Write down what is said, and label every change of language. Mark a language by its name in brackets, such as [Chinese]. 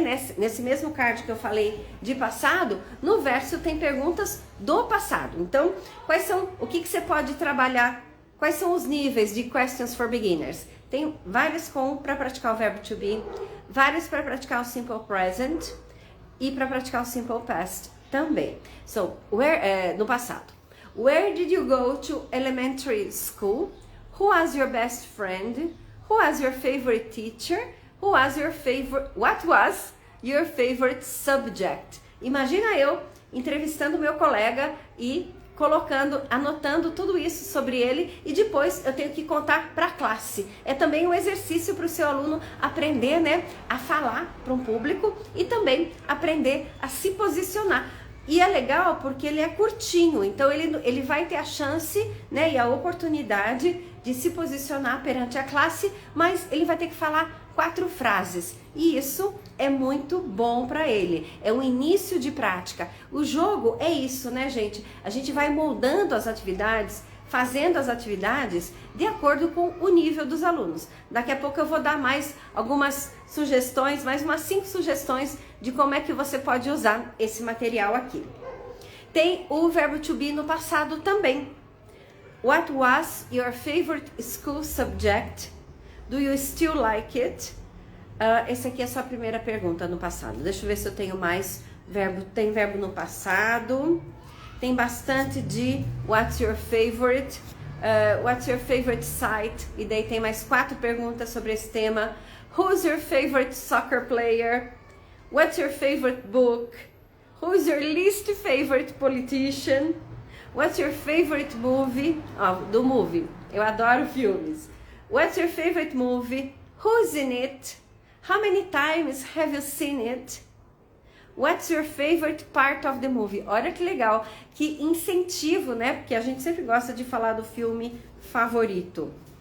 [Portuguese] Nesse mesmo card que eu falei de passado, no verso tem perguntas do passado. Então, o que você pode trabalhar? Quais são os níveis de Questions for Beginners? Tem vários para praticar o verbo to be, vários para praticar o Simple Present e para praticar o Simple Past também. So, no passado. [English] Where did you go to elementary school? Who was your best friend? Who was your favorite teacher? What was your favorite subject? [Portuguese] Imagina eu entrevistando meu colega e anotando tudo isso sobre ele e depois eu tenho que contar para a classe. É também um exercício para o seu aluno aprender, né, a falar para um público e também aprender a se posicionar. E é legal porque ele é curtinho, então ele vai ter a chance, né, e a oportunidade de se posicionar perante a classe, mas ele vai ter que falar 4 frases. E isso é muito bom para ele. É um início de prática. O jogo é isso, né, gente? A gente vai moldando as atividades, fazendo as atividades de acordo com o nível dos alunos. Daqui a pouco eu vou dar mais algumas sugestões, mais umas 5 sugestões de como é que você pode usar esse material aqui. Tem o verbo to be no passado também. [English] What was your favorite school subject? Do you still like it? [Portuguese] Essa aqui é a sua primeira pergunta no passado. Deixa eu ver se eu tenho mais verbo. Tem verbo no passado. Tem bastante de [English] what's your favorite? What's your favorite site? [Portuguese] E daí tem mais 4 perguntas sobre esse tema. [English] Who's your favorite soccer player? What's your favorite book? Who's your least favorite politician? What's your favorite movie? Do movie. [Portuguese] Eu adoro filmes. [English] What's your favorite movie? Who's in it? How many times have you seen it? What's your favorite part of the movie? [Portuguese] Olha que legal, que incentivo, né? Porque a gente sempre gosta de falar do filme favorito.